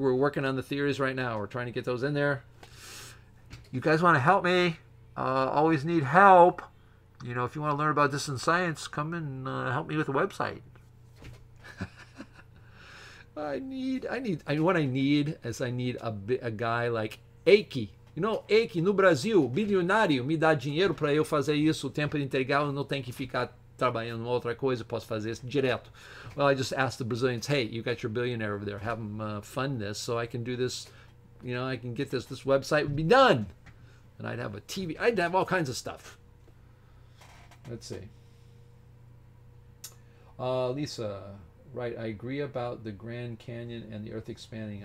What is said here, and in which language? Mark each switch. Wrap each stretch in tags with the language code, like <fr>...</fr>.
<en>We're working on the theories right now. We're trying to get those in there. You guys want to help me? Always need help. You know, if you want to learn about distant science, come and help me with the website. What I need is a guy like Eike. You know,</en> <pt>Eike no Brasil, bilionário, me dá dinheiro para eu fazer isso, o tempo integral, eu não tenho que ficar trabalhando em outra coisa, posso fazer isso direto.</pt> <en>Well, I just asked the Brazilians, hey, you got your billionaire over there, have him fund this so I can do this, you know, I can get this website would be done. And I'd have a TV, I'd have all kinds of stuff. Let's see. Lisa, right, I agree about the Grand Canyon and the Earth expanding.</en>